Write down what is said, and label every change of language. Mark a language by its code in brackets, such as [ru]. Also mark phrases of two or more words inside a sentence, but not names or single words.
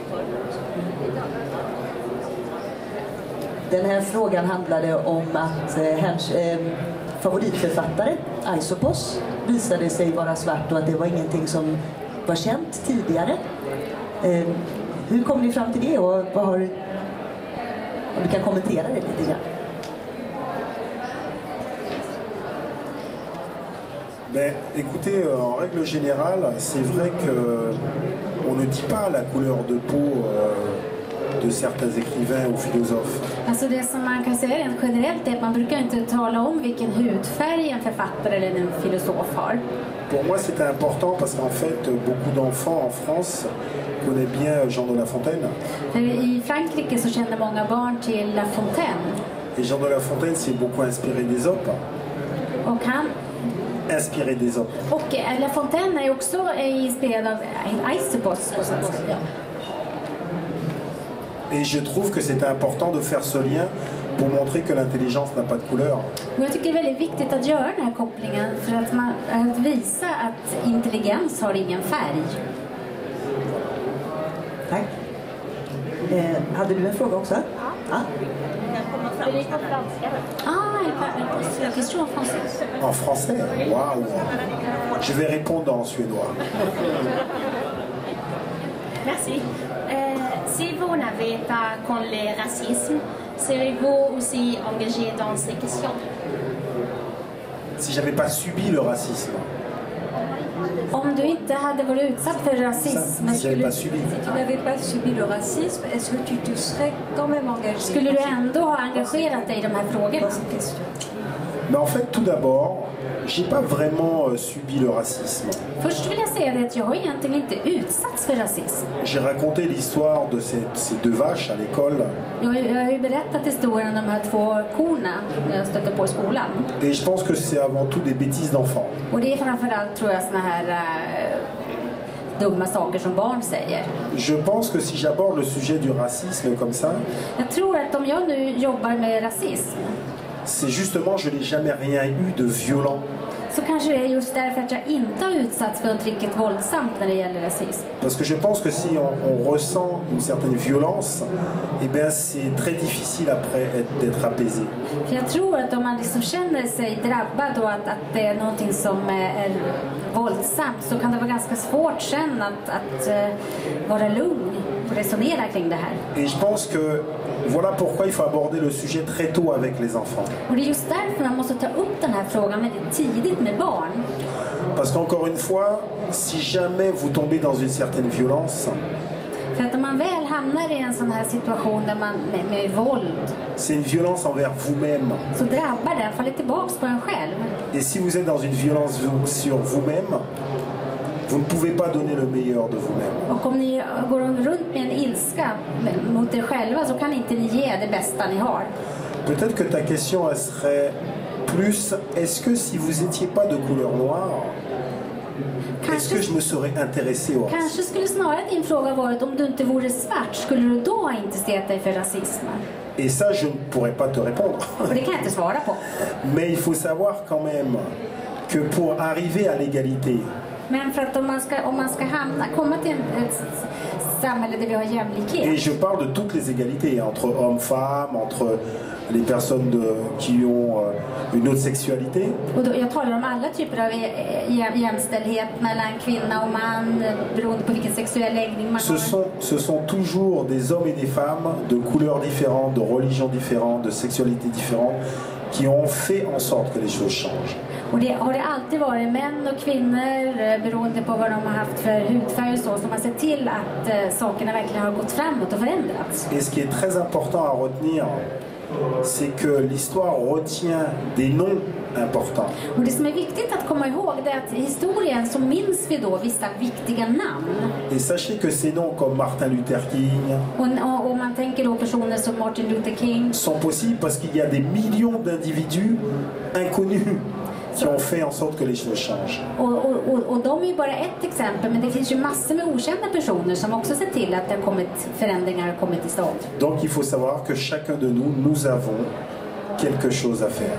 [sv] Den här frågan handlade om att hans favoritförfattare, Aisopos, visade sig vara svart och att det var ingenting som var känt tidigare. Hur kom ni fram till det och vad har, om du kan kommentera det lite grann? [fr] Mais écoutez, en règle générale, c'est vrai qu'on ne dit pas la couleur de peau de certains écrivains ou philosophes. [sv] Alltså det som man kan säga rent generellt är att man brukar inte tala om vilken hudfärg en författare eller en filosof har. [fr] Pour moi, c'était important parce qu'en fait, beaucoup d'enfants en France connaissent bien Jean de La Fontaine. [sv] I Frankrike så känner många barn till La Fontaine. [fr] Et Jean de La Fontaine s'est beaucoup inspiré d'Ésope. [sv] Och han [fr] Inspiré d'Ésope. [sv] Och La Fontaine är också inspirerad av Aisopos på sätt. Ja. [fr] Et je trouve que c'est important de faire ce lien pour montrer que l'intelligence n'a pas de couleur. [sv] Och jag tycker det är väldigt viktigt att göra den här kopplingen för att visa att intelligens har ingen färg. Tack. Hade du en fråga också? Ja. Det är på franska. [fr] La question en français. En français? Waouh! Je vais répondre en suédois. Merci. Si vous n'avez pas connu le racisme, serez-vous aussi engagé dans ces questions? Si j'avais pas subi le racisme. [sv] Om du inte hade varit utsatt för rasism, [fr] Si j'avais pas subi. Si tu n'avais pas subi le racisme, est-ce que tu te serais quand même engagé? [sv] skulle du ändå ha engagerat dig i de här frågorna? [fr] Mais en fait, tout d'abord, j'ai pas vraiment subi le racisme. [sv] Först vill jag säga det att jag har egentligen inte utsatts för rasism. [fr] J'ai raconté l'histoire de ces deux vaches à l'école. [sv] Jag har ju berättat historien om de här två korna när jag stötte på i skolan. [fr] Et je pense que c'est avant tout des bêtises d'enfants. [sv] Och det är framförallt, tror jag, såna här dumma saker som barn säger. [fr] Je pense que si j'aborde le sujet du racisme comme ça, [sv] Jag tror att om jag nu jobbar med rasism, [fr] c'est justement, je n'ai jamais rien eu de violent. [sv] så kanske det är just därför att jag inte har utsatts för något riktigt våldsamt när det gäller rasism. [fr] Parce que je pense que si on ressent une certaine violence, eh bien c'est très difficile après d'être apaisé. [sv] För jag tror att om man liksom känner sig drabbad och att det är någonting som är våldsamt, så kan det vara ganska svårt sen att vara lugn och resonera kring det här. [fr] Et je pense que voilà pourquoi il faut aborder le sujet très tôt avec les enfants. [sv] Och det är just därför man måste ta upp den här frågan väldigt tidigt med barn. [fr] Parce qu'encore une fois, si jamais vous tombez dans une certaine violence, [sv] För att om man väl hamnar i en sån här situation där man med våld, [fr] c'est une violence envers vous-même. [sv] så drabbar den, faller tillbaks på en själv. [fr] Et si vous êtes dans une violence sur vous-même, vous ne pouvez pas donner le meilleur de vous-même. [sv] Och om ni går runt med en ilska mot er själva så kan inte ni ge det bästa ni har. [fr] Peut-être que ta question elle serait plus, est-ce que si vous n'étiez pas de couleur noire, est-ce que je me serais intéressé au racisme? [sv] Kanske skulle snarare din fråga varit, om du inte vore svart, skulle du då ha intresserat dig för rasism? [fr] Et ça, je ne pourrais pas te répondre. [sv] Och det kan jag inte svara på. [fr] Mais il faut savoir quand même que pour arriver à l'égalité, [sv] Men för att om man ska komma till ett samhälle där vi har [fr] et [sv] jämlikhet. [fr] je parle de toutes les égalités, entre hommes, femmes, entre les personnes qui ont une autre sexualité. [sv] Och då, jag talar om alla typer av jämställdhet mellan kvinna och man, beroende på vilken sexuell läggning man har. [fr] Ce sont toujours des hommes et des femmes de couleurs différentes, de religions différentes, de sexualités différentes, qui ont fait en sorte que les choses changent. [sv] Och det har det alltid varit män och kvinnor, beroende på vad de har haft för hudfärg och så, som har sett till att sakerna verkligen har gått framåt och förändrats. [fr] Et ce qui est très important à retenir, c'est que l'histoire retient des noms importants. [sv] Och det som är viktigt att komma ihåg är att i historien så minns vi då vissa viktiga namn. [fr] Et sachez que ces noms comme Martin Luther King [sv] Och man tänker då personer som Martin Luther King. [fr] sont possibles parce qu'il y a des millions d'individus inconnus qui ont fait en sorte que les choses changent. [sv] Och de är ju bara ett exempel, men det finns ju massor med okända personer som också ser till att det har kommit förändringar och kommit till stånd. [fr] Donc il faut savoir que chacun de nous avons quelque chose à faire.